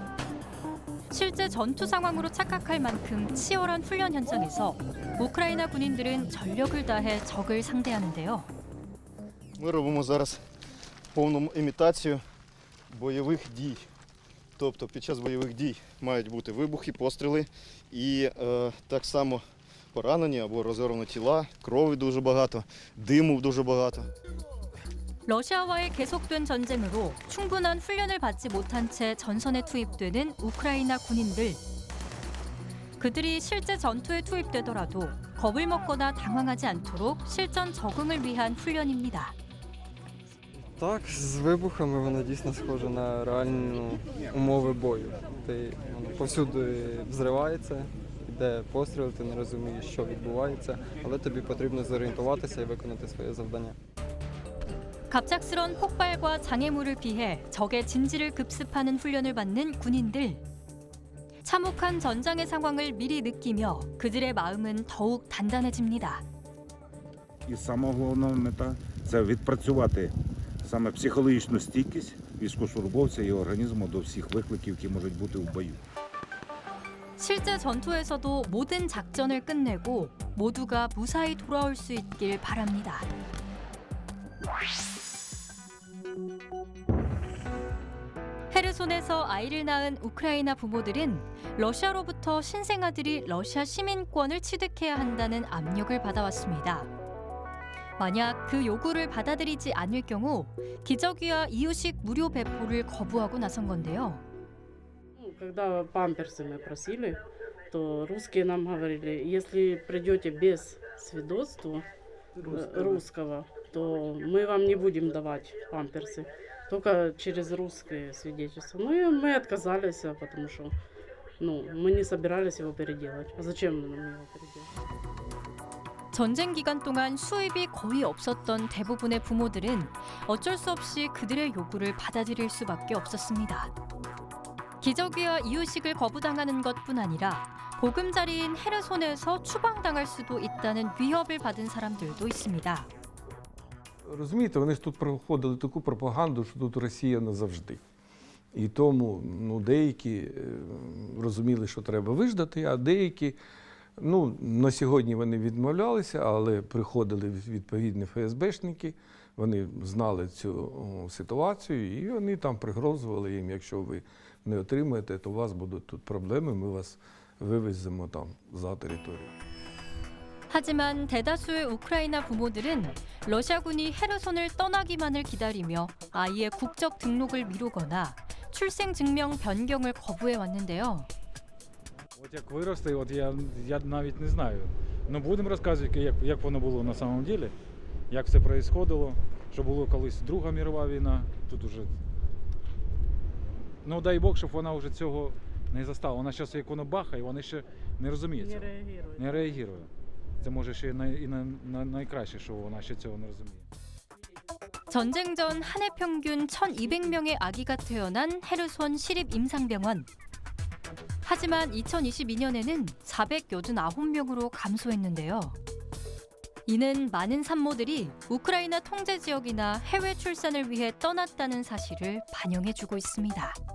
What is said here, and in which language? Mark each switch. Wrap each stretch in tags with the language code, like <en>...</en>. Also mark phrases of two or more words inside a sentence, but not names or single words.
<ko>실제 전투 상황으로 착각할 만큼 치열한 훈련 현장에서 우크라이나 군인들은 전력을 다해 적을 상대하는데요.</ko> <uk>Ми робимо зараз повну імітацію бойових дій. Тобто під час бойових дій мають бути вибухи, постріли і так само поранені або розорвані тіла, крові дуже багато, диму дуже багато.</uk> <ko>러시아와의 계속된 전쟁으로 충분한 훈련을 받지 못한 채 전선에 투입되는 우크라이나 군인들. 그들이 실제 전투에 투입되더라도 겁을 먹거나 당황하지 않도록 실전 적응을 위한 훈련입니다.</ko> <uk>Так, з вибухами воно дійсно схоже на реальні умови бою. Воно повсюди взривається, йде постріл, ти не розумієш, що відбувається, але тобі потрібно зорієнтуватися і виконати своє завдання.</uk> <ko>갑작스런 폭발과 장애물을 피해 적의 진지를 급습하는 훈련을 받는 군인들. 참혹한 전장의 상황을 미리 느끼며 그들의 마음은 더욱 단단해집니다.</ko> <uk>І сама головна мета – це відпрацювати саме психологічну стійкість військовослужбовця і організму до всіх викликів, які можуть бути в бою.</uk> <ko>실제 전투에서도 모든 작전을 끝내고 모두가 무사히 돌아올 수 있길 바랍니다. 헤르손에서 아이를 낳은 우크라이나 부모들은 러시아로부터 신생아들이 러시아 시민권을 취득해야 한다는 압력을 받아왔습니다. 만약 그 요구를 받아들이지 않을 경우 기저귀와 이유식 무료 배포를 거부하고 나선 건데요.</ko> <ru>Когда памперсы мы просили, то русские нам говорили, если придете без свидетельства русского, то мы вам не будем давать памперсы, только через русское свидетельство. Ну и мы отказались, потому что мы не собирались его переделать. А зачем нам его переделать?</ru> <ko>전쟁 기간 동안 수입이 거의 없었던 대부분의 부모들은 어쩔 수 없이 그들의 요구를 받아들일 수밖에 없었습니다. 기저귀와 이유식을 거부당하는 것뿐 아니라 보금자리인 헤르손에서 추방당할 수도 있다는 위협을 받은 사람들도 있습니다.</ko> <uk>Розумієте, вони ж тут проходили таку пропаганду, що тут Росія назавжди. І тому деякі розуміли, що треба виждати, а деякі, на сьогодні вони відмовлялися, але приходили відповідні ФСБшники, вони знали цю ситуацію і вони там пригрозували їм, якщо ви не отримаєте, то у вас будуть тут проблеми, ми вас вивеземо там за територію.</uk> <ko>하지만 대다수의 우크라이나 부모들은 러시아군이 헤르손을 떠나기만을 기다리며 아이의 국적 등록을 미루거나 출생 증명 변경을 거부해 왔는데요.</ko> <uk>От як виросте, я навіть не знаю. Будемо розказувати, як воно було</uk> <ru>на самом деле,</ru> <uk>як</uk> <ru>все происходило,</ru> <uk>що було колись Друга мірова війна. Тут уже, дай Бог, щоб вона вже цього не застала. Вона зараз як воно бахає, вона ще не розуміє цього. Не реагує. Це може ще і найкраще, що вона ще цього не розуміє.</uk> <ko>전쟁 전 한 해 평균 1,200명의 아기가 태어난 헤르손 시립임상병원. 하지만 2022년에는 489명으로 감소했는데요. 이는 많은 산모들이 우크라이나 통제 지역이나 해외 출산을 위해 떠났다는 사실을 반영해주고 있습니다.</ko>